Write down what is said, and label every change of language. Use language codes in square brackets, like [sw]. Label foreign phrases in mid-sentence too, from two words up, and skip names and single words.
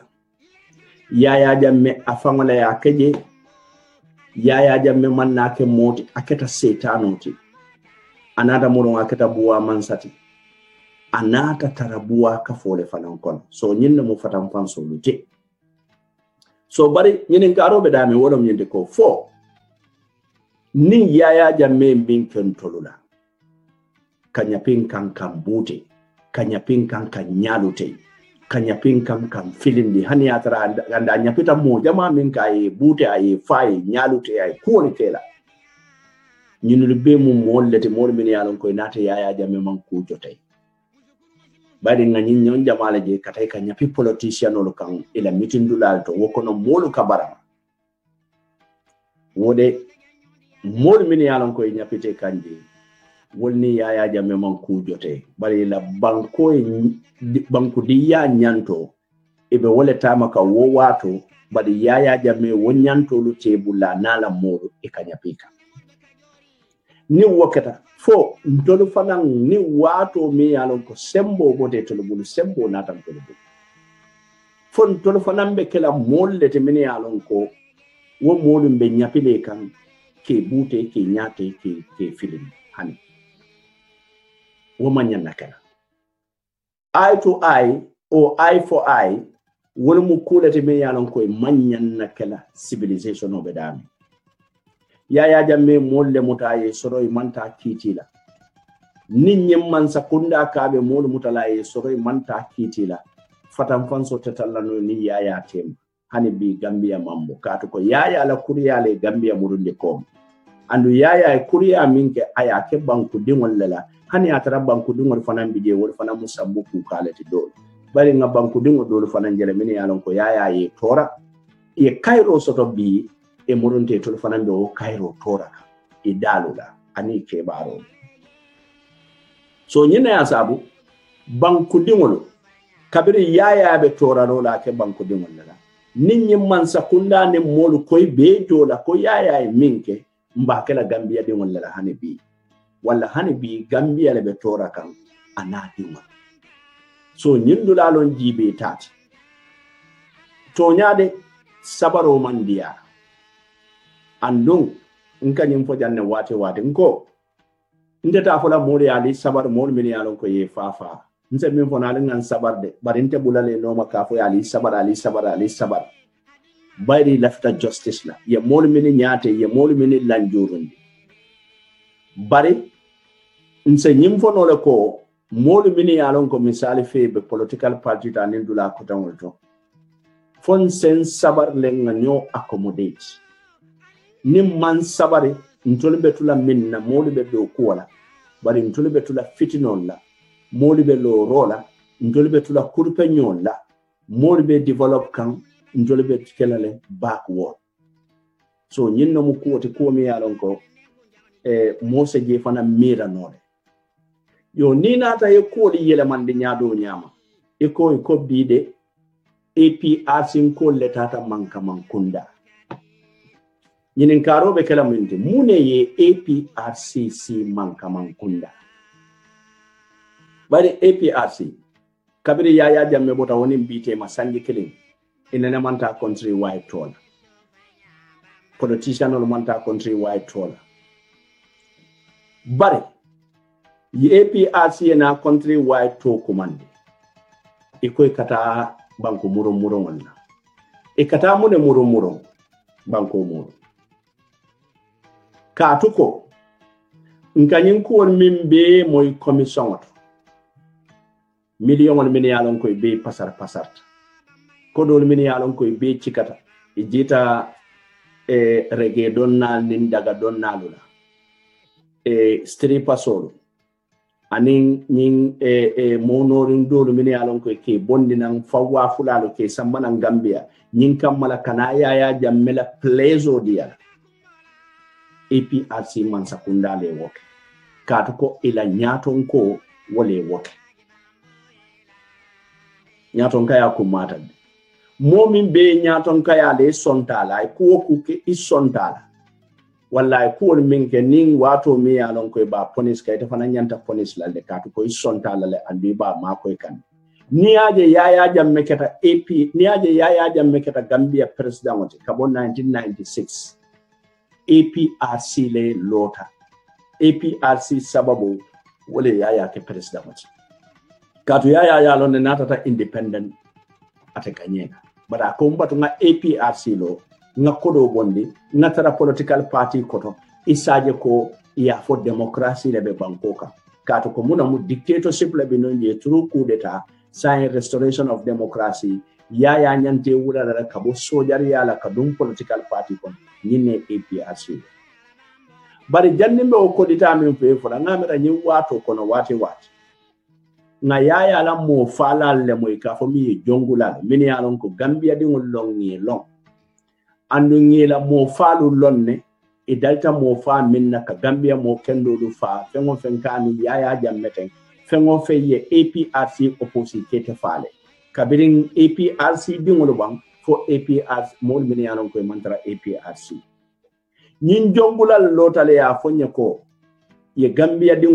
[man] yaya jamme afangole akaje yaya jamme mannake moti aketa setanoti anada muron aketa buwa mansati anata tarabua ka fole fanan kon so nyinna mo fatan fan so lute so bari nyinin karo be dami wolom nyinde ko fo nin yaya jamme bin ken tolula kanyapin kan bute kanyapin kan nyalute kanyapin kan filindi hani atara ganda nyapita mo jama min kay bute ay fay nyalute ay ko tela ñun be mu mollete mo min yalon koy nata yaya jamme man ku jotay bari ngani ñon jamala je katay ka nyapi politician lo kan ila mitindulal to wokono molu kabara wode mol min yalon koy nyapite kanje wolni yaya jamme man ku jote bari la banko diya nyanto ebe wole tama ka wo wato bari yaya jamme wonyanto lu tebula nala molu e kanyapika ni wokata fo ntolu fanan ni wato mi yalon ko sembo bote tolu bulu sembo natam tolu bulu fo ntolu fanan be kala mollete min yalon ko wo molu be nyapile kan ke bute ke nyate ke film hani wo manyan nakala [en] eye to eye or eye for eye [man] wol mu kulete min yalon ko manyan nakala civilization obedami yaya jamme molle mutaye soroy manta kitila ninnyem man sakunda kabe mol mutalaye soroy manta kitila fatam fanso tetallano ni yaya tem hani bi gambia mambo kato ko yaya la kuriya le gambia murunde kom andu yaya kuriya minke aya ke banku dingol lela hani atara banku dingol fanan bije wol fanan musabbu ku kalati do bari nga banku dingol do fanan jere min yalon ko yaya ye tora e kairo soto bi e murunte tol fanande o kairo toraka e dalula ani ke baro so nyina ya sabu banku dingolo kabiri yaya be toraro la ke banku dingol la ninyi man sakunda ne molu koy be jola ko yaya e minke mbakela gambia dingol la hani bi wala hani bi gambia le be toraka anadima so nyindula lon jibe tati to nyaade sabaro mandia andung nka nyimfo janne wate nko ndeta fola mori ali sabar mol min yalon ko ye fafa nse min fona ngan sabar de barinte bulale no makafo ali sabar bari lafta justice la ye mol min nyaate ye mol min lanjurundi bari nse nyimfo no le ko mol min yalon ko misali febe [en] political party [man] ta nindula ko tanwolto fon sen sabar le nganyo accommodate nim man sabari ntolu betula minna molu be do kuwala bari ntolu betula fitinon la molu be lo rola ntolu betula kurpeñol la molu be develop kan ntolu be kelale backward so nyinno mu kuwoti ko mi yalon ko mose je fana mira node yo ni nata e ko li yele man di nyaado nyama e ko bide APRC ko letata manka mankunda nyinin karo be kala minte mune ye APRCC manka mankunda bari APRC kabiri yaya jamme bota woni mbite ma sanji killing inene manta [en] country wide toll politician [man] no manta [en] country wide toll [man] bari ye APRC na [en] country wide [man] to command ikoy kata banko muro wala e kata mune muro banko muro katuko nkanyin ko min be moy commission wato million min yalon koy be pasar ko dol min yalon koy be cikata e jita rege donnal nin daga donnalula stripper solo anin nin monorin dol min yalon koy ke bondinan fawwa fulalo ke sambanan gambia nin kammala kana yaya jammela plezo dia APRC man sakunda le woke katuko ila nyaton ko wole woke nyaton kaya kumata momin be nyaton kaya le sontala ko kuke isontala wallahi ko minke nin wato mi yalon ko ba police kay tafana nyanta police la le katuko isontala le andi ba makoy kan niaje yaya jamme keta niaje yaya jamme keta Gambia president kabo 1996 APRC le lota APRC sababu wale yaya ke president katu ya lon natata independent ate kanyena bara ko mbatu nga APRC lo nga kodo bondi nga tara [en] political party [man] koto isaje ko ya [en] for democracy [man] lebe bankoka katu ko muna mu dictatorship lebe no ye [en] through coup d'etat sign restoration of democracy [man] ya nyante wura da kabo sojar ya la kadum [en] political party [man] kon nyine APRC bari jannimbe o kodita min fe fura ngamira nyi wato kono wate nga yaya la mo fala le mo ka fo mi jongula min ya lon ko Gambia di ngol long ni long andu ngi la mo falu lonne e dalta mo fa minna ka Gambia mo kendo du fa fengo fenkani yaya jammeten fengo fe ye APRC opposite te fale kabirin APRC di ngol bang fo APRC mo min ya lon ko mantra APRC nyin jongula lotale ya fonye ko ye Gambia di